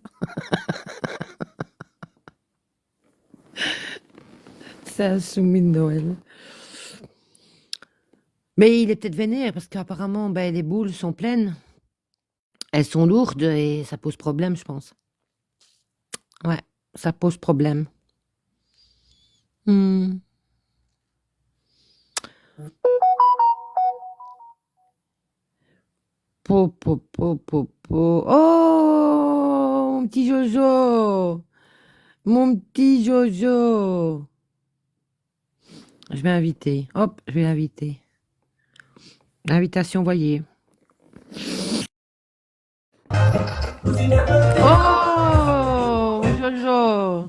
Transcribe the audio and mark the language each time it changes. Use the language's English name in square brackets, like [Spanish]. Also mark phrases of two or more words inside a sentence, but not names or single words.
[French] C'est un soumis de Noël. Mais il est peut-être vénère parce qu'apparemment, ben, les boules sont pleines. Elles sont lourdes et ça pose problème, je pense. Ouais, ça pose problème. Hmm. Po, po, po, po, po. Oh, mon petit Jojo. Mon petit Jojo. Je vais inviter. Hop, je vais l'inviter. Invitation envoyée. Oh, Jojo.